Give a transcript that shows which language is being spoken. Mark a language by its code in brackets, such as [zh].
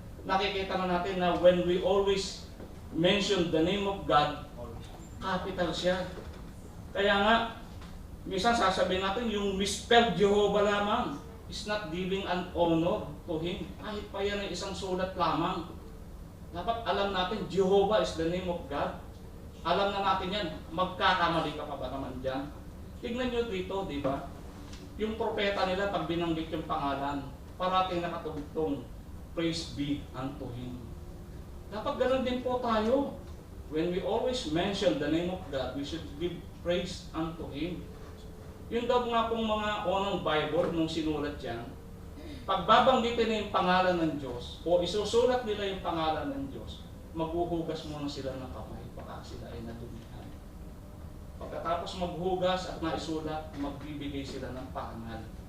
[tl] Nakikita na natin na [en] when we always mention the name of God, [tl] capital siya. Kaya nga, minsan sasabihin natin, yung [en] misspelled Jehovah lamang is not giving an honor to Him. [tl] Kahit pa yan ay isang sulat lamang. Dapat alam natin, [en] Jehovah is the name of God. [tl] Alam na natin yan, magkakamali ka pa ba naman dyan? Tignan nyo dito, di ba? Yung propeta nila, pag binanggit yung pangalan, parating nakatugtong, [en] praise be unto Him. [tl] Dapat ganun din po tayo. [en] When we always mention the name of God, we should give praise unto Him. [tl] Yung daw nga pong mga unang Bible, nung sinulat yan, pagbabanggitin na yung pangalan ng Diyos, o isusulat nila yung pangalan ng Diyos, maghuhugas muna sila ng kamay, baka sila ay nadumihan. Pagkatapos maghugas at naisulat, magbibigay sila ng parangal.